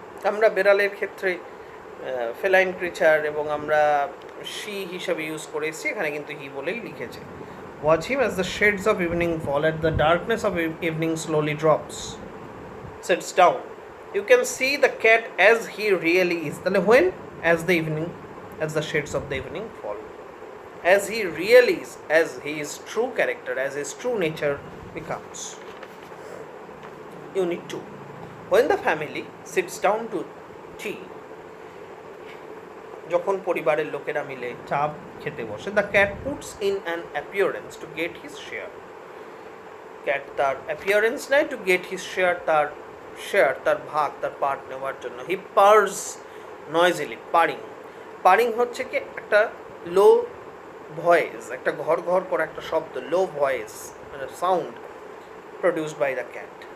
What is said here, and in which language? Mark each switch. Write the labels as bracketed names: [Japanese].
[Bangla] আমরা বেড়ালের ক্ষেত্রে feline creature এবং আমরা শি হিসাবে ইউজ করে এসেছি, এখানে কিন্তু হি বলেই লিখেছে। [English] Watch him as the shades of evening fall, at the darkness of evening slowly drops, sets down, you can see the cat as he really is. তাহলে when? As the evening as the shades of the evening fall. As he really is, as his true character, as his true nature becomes. Unit 2. When the family sits down to tea, [Bangla] যখন পরিবারের লোকেরা মিলে চা খেতে বসে, [English] the cat puts in an appearance to get his share. [Bangla] Cat তার appearance নেয় [English] to get his share [Bangla] তার ভাগ, তার পার্ট নেওয়ার জন্য। [English] he purrs noisily, [Bangla] পারিং হচ্ছে কি একটা লো ভয়েস, একটা ঘর ঘর করে একটা শব্দ, লো ভয়েস মানে [English] Sound produced by the cat.